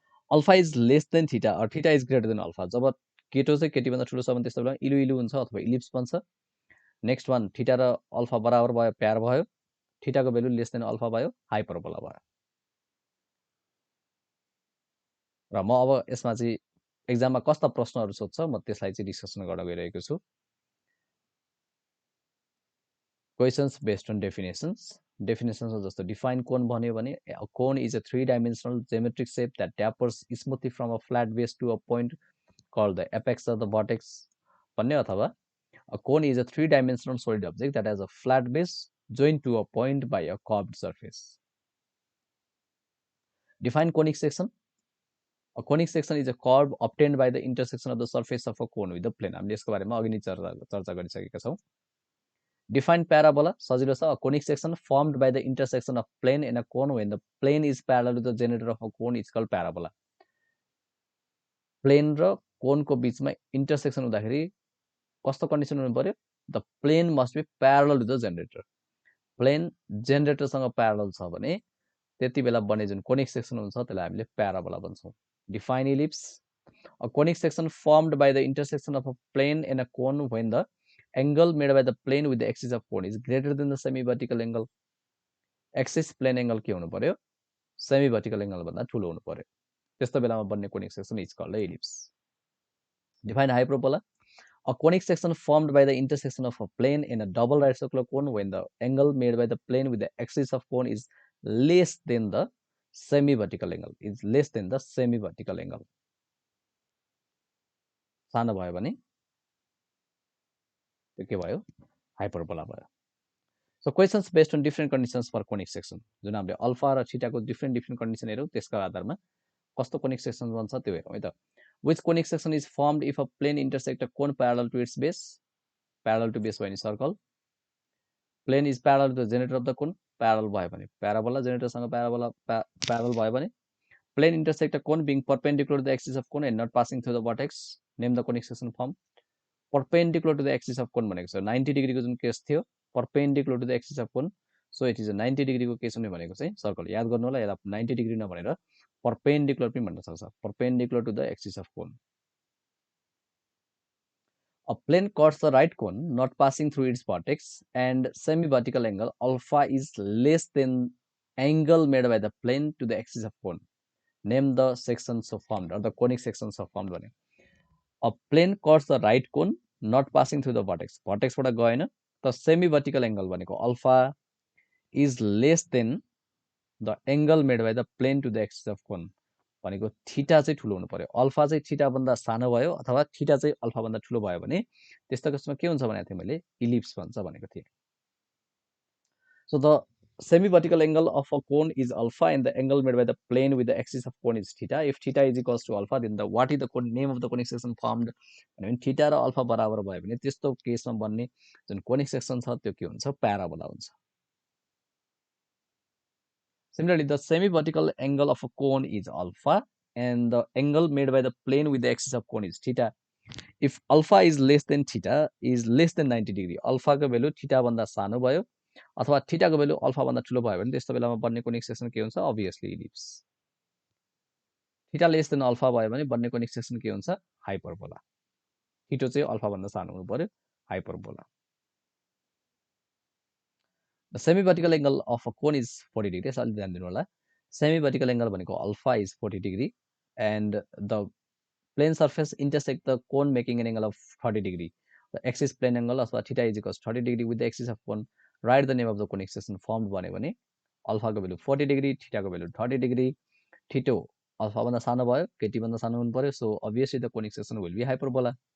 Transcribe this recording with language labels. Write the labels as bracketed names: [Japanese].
[Nepali] Alpha is less than theta और theta is greater than alpha जब केटो चाहिँ केटी भन्दा ठुलो छ भने त्यस्तो बेला इलु हुन्छ अथवा इलिप्स बन्छ नेक्स्ट वान थीटा र अल्फा बराबर भयो प्यार भयो थीटाको भ्यालु लेस देन अल्फा भयो हाइपरबोला भयो र म अब यसमा चाहिँ एक्जाममा कस्ता प्रश्नहरु सोध्छ म त्यसलाई चाहिँ डिस्कसन गर्न गइरहेको छु [English] questions based on definitions [Nepali] जस्तो [English] define cone [Nepali] भन्यो भने [English] cone is a 3-dimensional geometric shape that tapers smoothly from a flat base to a point called the apex of the vertex [Nepali] भन्ने, अथवा [English] a cone is a 3-dimensional solid object that has a flat base joined to a point by a curved surface. Define conic section. A conic section is a curve obtained by the intersection of the surface of a cone with the plane. [Nepali] हामीले यसको बारेमा अघि नै चर्चा गरिसकेका छौं. [English] Define parabola. [Nepali] सजिलो छ. [English] A conic section formed by the intersection of plane and a cone when the plane is parallel to the generator of a cone is called parabola. [Nepali] Plain र कोनको बीचमा इन्टरसेक्सन हुँदाखेरि कस्तो कन्डिसन हुनु पर्यो? [English] The plane must be parallel to the generator. [Nepali] Plain जेनरेटरसँग parallel छ भने त्यति बेला बन्ने जुन कोनिक सेक्सन हुन्छ त्यसलाई हामीले parabola भन्छौं. [English] Define ellipse. A conic section formed by the intersection of a plane and a cone when the angle made by the plane with the axis of cone is greater than the semi-vertical angle. Axis plane angle [Nepali] के हुनु पर्यो? [English] Semi-vertical angle [Nepali] भन्दा ठूलो हुनु पर्यो. त्यस्तो बेलामा बन्ने [English] Conic section is called ellipse. Define hyperbola. A conic section formed by the intersection of a plane and a double right circular cone when the angle made by the plane with the axis of cone is less than the semi-vertical angle. Is less than the semi-vertical angle. [Nepali] सानो भयो भने त्यो के भयो? Hyperbola भयो. [English] So questions based on different conditions for conic section. [Nepali] जुन हामीले alpha र थीटाको डिफरेन्ट कन्डिसन हेरौँ त्यसका आधारमा कस्तो कोनिक सेक्सन बन्छ त्यो हेरौँ है त. [English] Which conic section is formed if a plane intersect a cone parallel to its base? Parallel to base [Nepali] भयो नि [English] Circle. Plane is parallel to the generator of the cone. Parallel [Nepali] भयो भने [English] parabola, जेनेरेटरसँग parabola parallel भयो भने plane intersect a cone being perpendicular to the axis of cone and not passing through the vertex. Name the conic section formed. Perpendicular to the axis of cone [Nepali] भनेको छ [English] 90 degree [Nepali] को जुन case थियो, [English] perpendicular to the axis of cone, so it is a 90 degree [Nepali] को case हुने भनेको चाहिँ [English] Circle. [Nepali] याद गर्नु होला, यसलाई 90 डिग्री नभनेर perpendicular पनि भन्न सक्छ. [English] Perpendicular to the axis of cone. A plane cuts the right cone not passing through its vertex and semi-vertical angle alpha is less than angle made by the plane to the axis of cone. Name the sections of formed or the conic sections of formed [Nepali] भने. [English] A plane cuts the right cone not passing through the vertex. [Nepali] Vertex बाट गएन. [English] The semi-vertical angle [Nepali] भनेको [English] alpha is less than the angle made by the plane to the axis of cone. [Nepali] भनेको theta चाहिँ ठुलो हुनु पर्यो. Alpha चाहिँ theta भन्दा सानो भयो अथवा थीटा चाहिँ अल्फा भन्दा ठुलो भयो भने त्यस्तो केसमा के हुन्छ भनेको थिएँ मैले? इलिप्स भन्छ भनेको थिएँ. [English] So the semi-vertical angle of a cone is alpha and the angle made by the plane with the axis of cone is theta. If theta is equals to alpha, then what is the name of the conic section formed? When theta [Nepali] र alpha बराबर भयो भने त्यस्तो केसमा बन्ने जुन conic section छ त्यो के हुन्छ? Parabola हुन्छ. [English] Similarly, the semi-vertical angle of a cone is alpha and the angle made by the plane with the axis of cone is theta. If alpha is less than theta is less than 90 degree, [Nepali] alpha को value theta भन्दा सानो भयो अथवा थीटाको value alpha भन्दा ठुलो भयो भने त्यस्तो बेलामा बन्ने कोनिक सेक्सन के हुन्छ? Obviously ellipse. Theta less than alpha भयो भने बन्ने कोनिक सेक्सन के हुन्छ? हाइपरबोला. थीटा चाहिँ अल्फा भन्दा सानो हुनु पर्यो, hyperbola. [English] The semi-vertical angle of a cone is 40 degree. [Nepali] यसलाई ध्यान दिनु होला. [English] Semi-vertical angle [Nepali] भनेको [English] Alpha is 40 degree and the plane surface intersect the cone making an angle of 30 degree. The axis plane angle [Nepali] अथवा [English] theta is equals 30 degree with the axis of cone. Write the name of the conic section formed [Nepali] भन्यो भने [English] Alpha को value 40 degree, theta को value 30 degree. [Nepali] Theta alpha भन्दा सानो भयो, केटी भन्दा सानो हुनु पर्यो, [English] so obviously the conic section will be hyperbola.